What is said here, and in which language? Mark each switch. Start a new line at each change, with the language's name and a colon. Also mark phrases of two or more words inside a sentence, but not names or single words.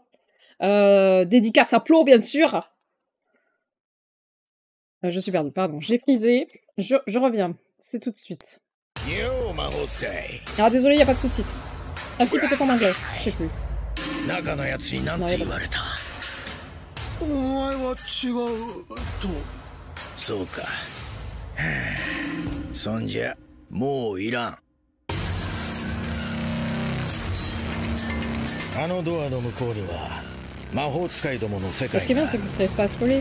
French: Dédicace à Plo, bien sûr. Je suis perdue, pardon. J'ai frisé. Je reviens. C'est tout de suite. Alors désolé, il n'y a pas de sous-titres. Ah si, peut-être en anglais. Je sais plus. Non, y a pas de sous-titres.
Japanese: お前は違うと。そうか。そんじゃもういらん。あのドアの向こうには魔法使いどもの世界がある。